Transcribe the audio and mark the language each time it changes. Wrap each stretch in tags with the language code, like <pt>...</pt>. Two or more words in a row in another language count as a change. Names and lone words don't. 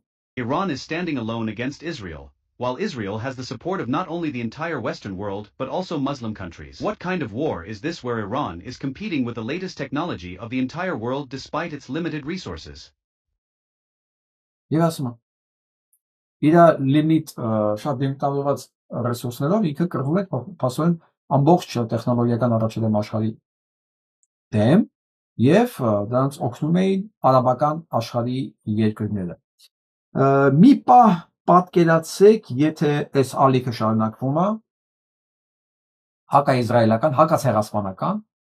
<en>Iran is standing alone against Israel, while Israel has the support of not only the entire Western world but also Muslim countries. What kind of war is this where Iran is competing with the latest technology of the entire world despite its limited resources?</en> <hy>Եվ ասում եմ, իր լիմիտ շատ դիմտավորված ռեսուրսներով ինքը կռվում է փաստորեն ամբողջ տեխնոլոգիական առաջադեմ աշխարհի դեմ եւ դրանց օգնում էին արաբական աշխարհի երկրները։ Մի պահ պատկերացրեք, եթե այս ալիքը շարունակվում է հակաիզրայելական, հակացեղասպանական</hy>